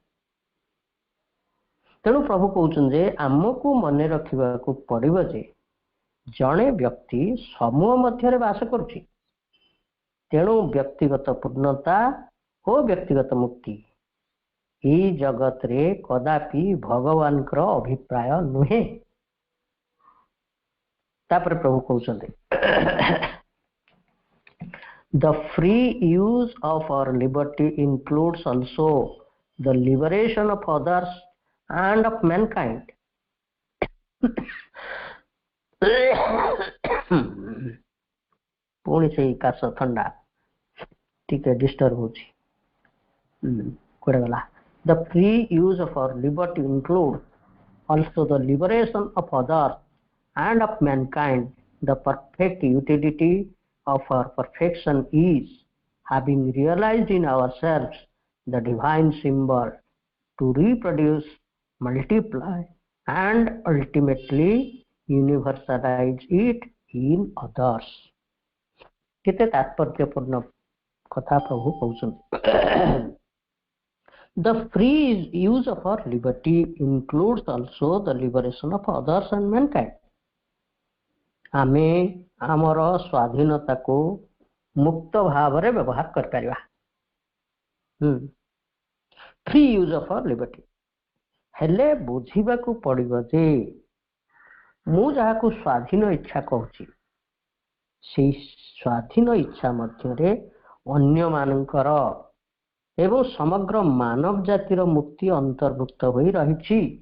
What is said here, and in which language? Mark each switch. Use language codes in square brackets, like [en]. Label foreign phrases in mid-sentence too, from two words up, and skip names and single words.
[or] ତେଣୁ ପ୍ରଭୁ କହୁଛନ୍ତି ଯେ ଆମକୁ ମନେ ରଖିବାକୁ ପଡିବ ଯେ ଜଣେ ବ୍ୟକ୍ତି ସମୂହ ମଧ୍ୟରେ ବାସ କରୁଛି। ତେଣୁ ବ୍ୟକ୍ତିଗତ ପୂର୍ଣ୍ଣତା ଓ ବ୍ୟକ୍ତିଗତ ମୁକ୍ତି ଏଇ ଜଗତରେ କଦାପି ଭଗବାନଙ୍କର ଅଭିପ୍ରାୟ ନୁହେଁ। ତାପରେ ପ୍ରଭୁ କହୁଛନ୍ତି [en] The free use of our liberty includes also the liberation of others and of mankind. [or] ପୁଣି ସେଇ କାଶ ଥଣ୍ଡା ଟିକେ ଡିଷ୍ଟର୍ବ ହଉଛି, କୁଆଡେ ଗଲା? [en] The free use of our liberty includes also the liberation of others and of mankind. The perfect utility of our perfection is having realized in ourselves the divine symbol to reproduce, multiply, and ultimately universalize it in others. [or] କେତେ ତାତ୍ପର୍ଯ୍ୟପୂର୍ଣ୍ଣ କଥା ପ୍ରଭୁ କହୁଛନ୍ତି। [en] The free use of our liberty includes also the liberation of others and mankind. [or] ଆମେ ଆମର ସ୍ୱାଧୀନତାକୁ ମୁକ୍ତ ଭାବରେ ବ୍ୟବହାର କରିପାରିବା। [en] free use of our liberty. [or] ହେଲେ ବୁଝିବାକୁ ପଡିବ ଯେ ମୁଁ ଯାହାକୁ ସ୍ୱାଧୀନ ଇଚ୍ଛା କହୁଛି, ସେଇ ସ୍ୱାଧୀନ ଇଚ୍ଛା ମଧ୍ୟରେ ଅନ୍ୟମାନଙ୍କର ଏବଂ ସମଗ୍ର ମାନବ ଜାତିର ମୁକ୍ତି ଅନ୍ତର୍ଭୁକ୍ତ ହୋଇ ରହିଛି।